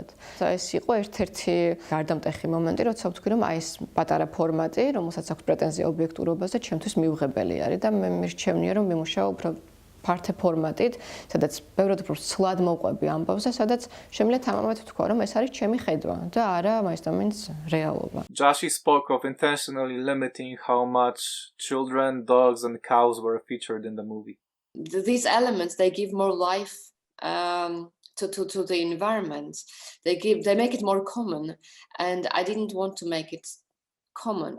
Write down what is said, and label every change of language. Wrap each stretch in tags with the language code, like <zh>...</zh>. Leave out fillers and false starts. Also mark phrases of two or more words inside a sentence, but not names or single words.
<ka>ეს იყო ერთ-ერთი გარდამტეხი მომენტი, როცა ვთქვი რომ აი ეს პატარა ფორმატი, რომელსაც აქვს პრეტენზია ობიექტურობაზე, ჩემთვის მიუღებელი არის და მე მირჩევნია რომ მიმუშაო უფრო ფართე ფორმატით, სადაც ბევრად უფრო ცვლად მოვყვები ამბავზე, სადაც შემიძლია თამამად ვთქვა, რომ ეს არის ჩემი ხედვა და არა მაინც რეალობა.</ka> <en>Jashvi spoke of intentionally limiting how much children, dogs and cows were featured in the movie. These elements, they give more life to the environment. They make it more common, and I didn't want to make it common.</en>